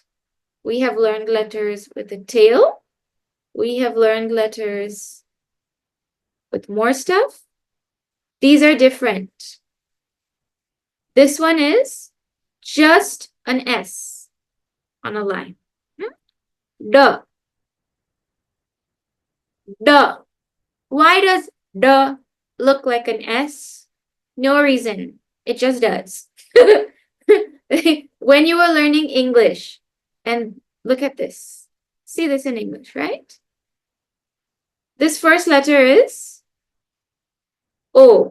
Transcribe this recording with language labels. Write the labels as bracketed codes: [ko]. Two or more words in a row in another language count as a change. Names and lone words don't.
[en] We have learned letters with a tail. We have learned letters with more stuff. These are different. This one is just an S on a line. Duh. Duh. Why does duh look like an S? No reason. It just does. When you were learning English, and look at this. See this in English, right? This first letter is O.